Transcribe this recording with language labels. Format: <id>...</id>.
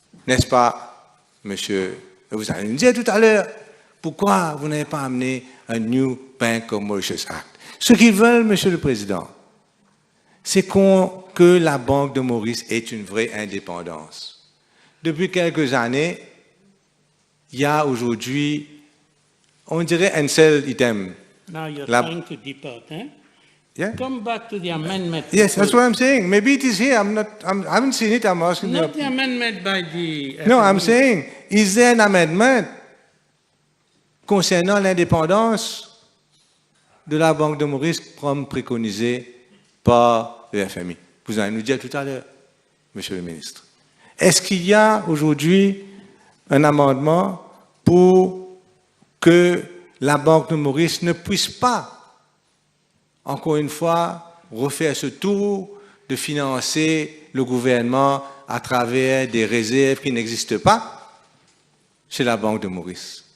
<fr>N'est-ce pas, monsieur? Vous allez nous dire tout à l'heure, pourquoi vous n'avez pas amené un New Bank of Mauritius Act? Ce qu'ils veulent, Monsieur le Président, c'est que la Banque de Maurice ait une vraie indépendance. Depuis quelques années, il y a aujourd'hui, on dirait un seul item.</fr> <en>Now you're trying to depart, eh? Yeah? Come back to the amendment. Yes, that's what I'm saying. Maybe it is here. I haven't seen it. I'm asking you. Not the amendment by the... No, I'm saying, is there an amendment</en> <fr>concernant l'indépendance de la Banque de Maurice comme préconisé par le FMI? Vous allez nous dire tout à l'heure, Monsieur le ministre. Est-ce qu'il y a aujourd'hui un amendement pour que la Banque de Maurice ne puisse pas, encore une fois, refaire ce tour de financer le gouvernement à travers des réserves qui n'existent pas chez la Banque de Maurice?</fr>